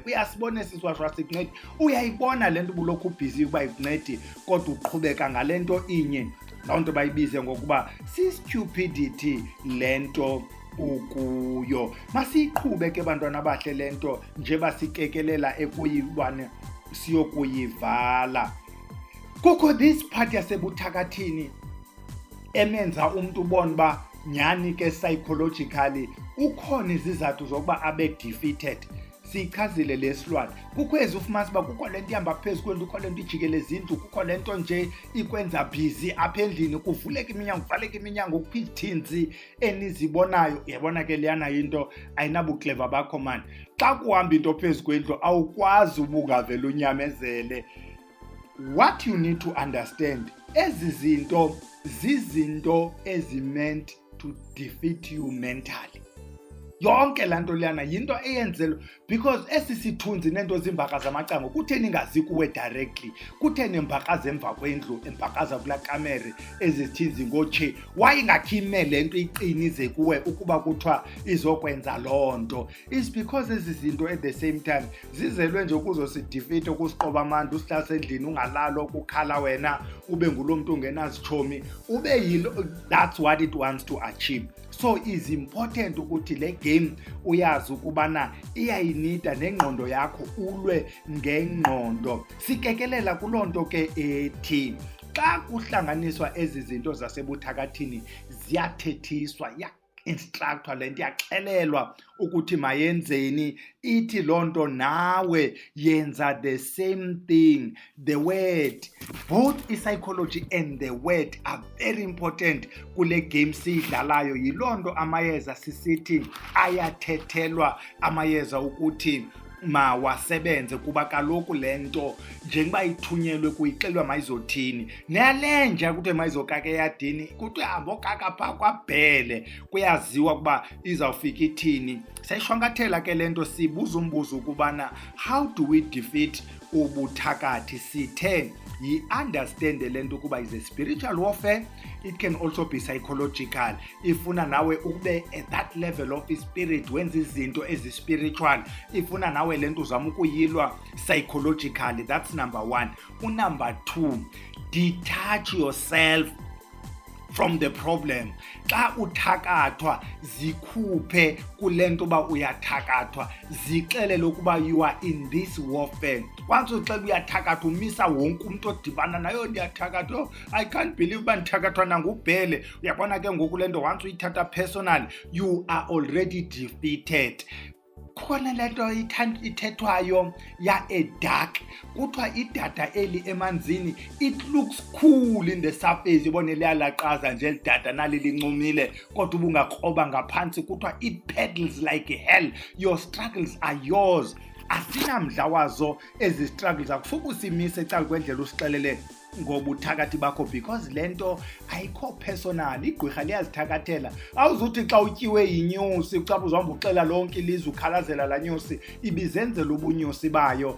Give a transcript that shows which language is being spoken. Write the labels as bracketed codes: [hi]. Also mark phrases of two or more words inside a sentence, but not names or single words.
[xh] Uyasibona esi siwashwa sikuncedi, uyayibona le nto ubulokhu ubhizi ukuba ikuncedi kodwa uqhubeka ngale nto inye. Loo nto bayibize ngokuba si-stupidity le nto ukuyo. Masiyiqhube ke bantwana bahle le nto nje basikekelela ekuyibane siyokuyivala. Kukho [en] this part [xh] yasebuthakathini emenza umntu ubone uba nyani ke psychologically ukhona izizathu zokuba abe defeated. Siyichazile lesilwane. Kukho ezi ufumanisa uba kukho le nto ihamba phezu kwendlu, kukho le nto ijikeleza indlu, kukho le nto nje ikwenza busy apha endlini, kuvuleka iminyango, kuvaleka iminyango, kukho izithinzi enizibonayo. Uyabona ke leyana into ayinabukleva bakho mani. Xa kuhamba into phezu kwendlu awukwazi uba ungavele unyamezele. [en] What you need to understand, [xh] ezi zinto zizinto ezi [en] meant to defeat you mentally. [xh] yonke laa nto leyana yinto eyenzelwe because esi sithunzi neento zimbaka zamacango kutheni ingazi kuwe directly, kutheni embakaza emva kwendlu, embakaza kulaa kamere ezithini zingotshe, wayingakhime le nto iqinize kuwe ukuba kuthiwa izokwenza loo nto. [en] It's because [xh] ezi zinto [en] at the same time [xh] zizelwe nje ukuzosidifite, ukusiqoba amandla, usihlala endlini ungalalo, ukukhala wena ube nguloo mntu ungenazitshomi, ube yilo. [en] That's what it wants to achieve. So is important [xh] ukuthi le game uyazi ukubana iyayinida nengqondo yakho, ulwe ngengqondo. Sikekelela kuloo nto ke ethi xa kuhlanganiswa ezi zinto zasebuthakathini ziyathethiswa, instructor le nto iyaxelelwa ukuthi mayenzeni, ithi loo nto nawe yenza [en] the same thing. The word, both i-psychology and the word are very important [xh] kule game siyidlalayo. Yiloo nto amayeza sisithi ayathethelwa amayeza ukuthi mawasebenze, kuba kaloku le nto njengoba ithunyelwe kuyixelwa mayizothini. Neyalenja ukuthi mayizokaka eyadini kuthi hambokaka phaa kwabhele, kuyaziwa ukuba izawufika ithini. Sayishwankathela ke le nto, sibuza umbuzo ukubana [en] how do we defeat [xh] ubuthakathi? Sithe yi-understand le nto ukuba [en] is a spiritual warfare, it can also be psychological. [xh] Ifuna nawe ube [en] at that level of spirit, [xh] wenza izinto ezi-spiritual. Ifuna nawe le nto uzama ukuyilwa psychologically. [en] That's number one. Number two, detach yourself from the problem. [xh] Xa uthakathwa zikhuphe kule nto uba uyathakathwa, zixelele ukuba [en] you are in this warfare. [xh] Once uxela uyathakathwa, umisa wonke umuntu odibana nayo, ndiyathakathwa, [en] I can't believe [xh] uba ndithakathwa nangubhele. Uyabona ke ngoku le nto once uyithatha personal, [en] you are already defeated. [xh] Khona le nto ithethwayo ya-dark, kuthiwa idada eli emanzini, [en] it looks cool in the surface, [xh] ibone liyalaqaza nje lidada nali lincumile, kodwa ubungakroba ngaphantsi kuthiwa [en] it paddles like hell. Your struggles are yours. [xh] Asinamdla wazo ezi struggles, akusuke usimise ecala kwendlela usixelele ngobuthakathi bakho, because le nto ayikho personal. Igqirha liyazithakathela. Awuzuthi xa utyiwe yinyusi ucaba uzihamba uxela lonke ilizwe ukhalazela laa nyusi, ibizenzela ubunyusi bayo.